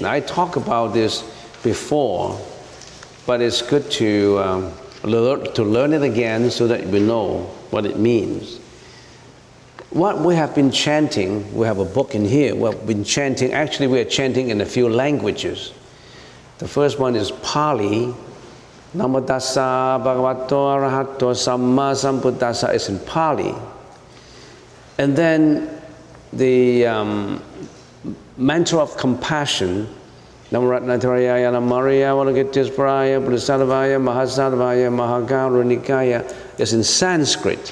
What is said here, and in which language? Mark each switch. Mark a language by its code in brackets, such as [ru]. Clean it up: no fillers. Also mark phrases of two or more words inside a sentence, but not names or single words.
[en] I talked about this before, but it's good to learn it again so that we know what it means. What we have been chanting, we have a book in here, we've been chanting, actually we are chanting in a few languages. The first one is Pali. [pi] Namo tassa bhagavato arahato samma sambuddhassa [en] is in Pali. And then the mantra of compassion, [sa] नमो रत्नत्रयाय नमार्य अवलोकितेश्वराय बोधिसत्त्वाय महासत्त्वाय महाकारुणिकाय [en] is in Sanskrit.